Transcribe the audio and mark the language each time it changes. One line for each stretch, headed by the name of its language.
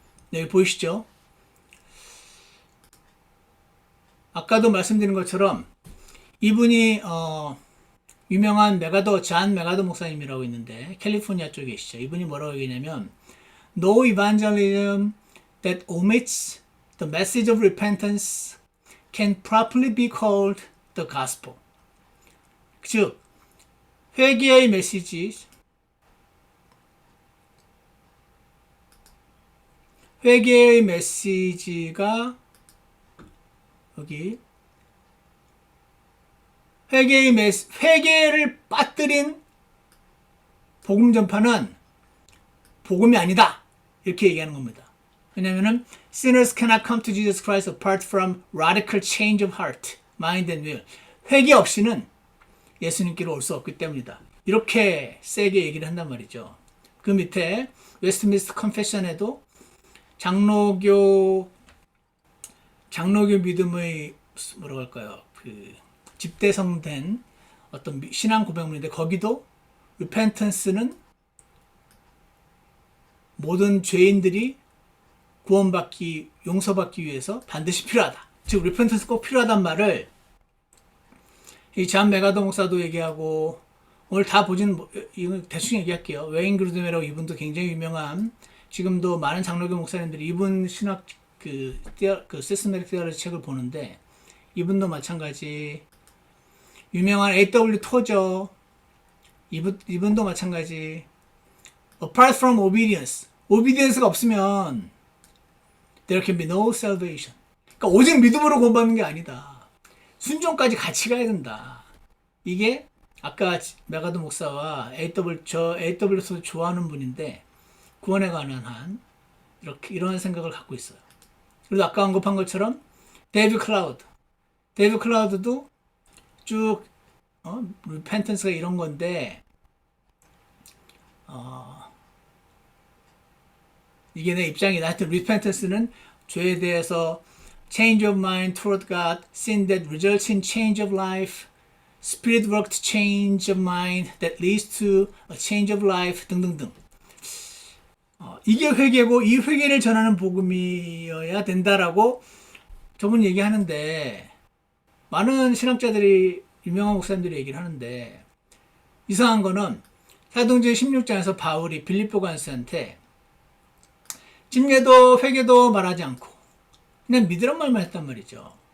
Korean: 네, 여기 보이시죠? 아까도 말씀드린 것처럼 이분이 유명한 잔 메가더 목사님이라고 있는데 캘리포니아 쪽에 계시죠. 이분이 뭐라고 얘기냐면,
English: No evangelism that omits the message of repentance can properly be called the gospel.
Korean: 즉, 회개의 메시지, 회개의 메시지가 여기 회개를 빠뜨린 복음 전파는 복음이 아니다, 이렇게 얘기하는 겁니다. 왜냐하면
English: sinners cannot come to Jesus Christ apart from radical change of heart, mind and will.
Korean: 회개 없이는 예수님께로 올 수 없기 때문이다. 이렇게 세게 얘기를 한단 말이죠. 그 밑에 웨스트민스터 컨페션에도 장로교 믿음의 뭐라고 할까요? 그 집대성된 어떤 신앙 고백문인데, 거기도 repentance는 모든 죄인들이 구원받기, 용서받기 위해서 반드시 필요하다. 즉, 리펜턴스 꼭 필요하단 말을 이 잔 메가더 목사도 얘기하고, 오늘 다 보진, 이거 대충 얘기할게요. 웨인 그루드메라고 이분도 굉장히 유명한, 지금도 많은 장로교 목사님들이 이분 신학, 시스테메틱 테올로지 책을 보는데, 이분도 마찬가지, 유명한 A.W.
English: 토저,
Korean: 이분도 마찬가지,
English: apart from obedience. obedience가
Korean: 없으면,
English: there can be no salvation.
Korean: 그러니까 오직 믿음으로 구원받는 게 아니다. 순종까지 같이 가야 된다. 이게 아까 메가더 목사와 AW에서 좋아하는 분인데 구원에 관한 한 이런 생각을 갖고 있어요. 그리고 아까 언급한 것처럼 데이비드 클라우드도 쭉 리펜턴스가 이런 건데 이게 내 입장이다. 하여튼 리펜턴스는 죄에 대해서
English: change of mind toward God, sin that results in change of life, spirit worked change of mind that leads to a change of life
Korean: 등등등. 이게 회개고 이 회개를 전하는 복음이어야 된다라고 저분 얘기하는데 많은 신학자들이 유명한 목사님들이 얘기를 하는데 이상한 거는 사도행전 16장에서 바울이 빌립보 간수한테 침례도 회개도 말하지 않고 그냥 믿으란 말만 했단 말이죠.